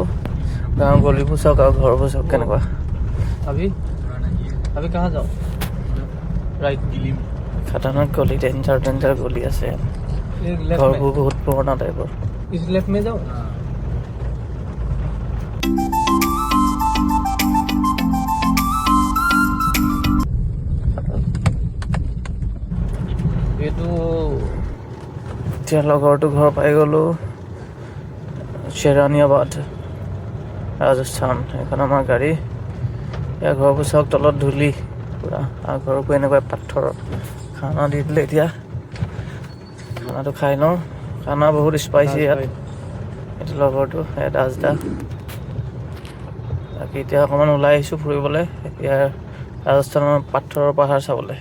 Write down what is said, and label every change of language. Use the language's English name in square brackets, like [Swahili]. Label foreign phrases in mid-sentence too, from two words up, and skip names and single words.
[Assamese] গাঁৱৰ গলিবোৰ চাওক আৰু ঘৰবোৰ চাওক কেনেকুৱা। [Hindi] अभी कहाँ जाओ? राइट दिल्ली में। खतरनाक गली, डेंजर गली [Assamese] আছে। ঘৰবোৰ বহুত পুৰণা টাইপৰ। [Hindi] इस लेफ्ट में जाओ। [Assamese] এইটো এতিয়া লগৰটো ঘৰ পাই গ'লোঁ। शेरानियाबाद राजस्थान। এখন আমাৰ গাড়ী। ইয়াৰ ঘৰবোৰ চাওক, তলত ধূলি পূৰা, আৰু ঘৰবোৰ এনেকুৱা পাথৰ। খানা দি দিলে এতিয়া, খানাটো খাই লওঁ। খানা বহুত স্পাইচি ইয়াত। এইটো লগৰটো দাসদা। বাকী এতিয়া অকণমান ওলাই আহিছোঁ ফুৰিবলৈ, ইয়াৰ ৰাজস্থানৰ পাথৰৰ পাহাৰ চাবলৈ।